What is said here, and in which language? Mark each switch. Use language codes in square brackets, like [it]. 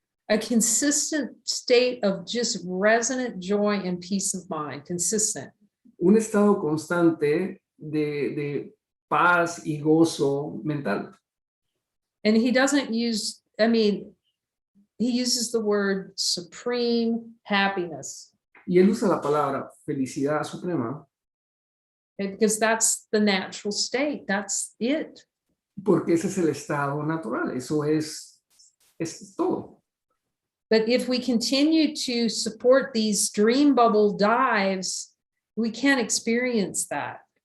[en] A consistent state of just resonant joy and peace of mind, consistent. [es] Un estado constante de paz y gozo mental. [en] And he doesn't use, he uses the word supreme happiness. [es] Y él usa la palabra felicidad suprema. [en] Because that's the natural state, that's it. [es] Porque ese es el estado natural, eso es todo. [en] But if we continue to support these dream bubble dives, we can't experience that.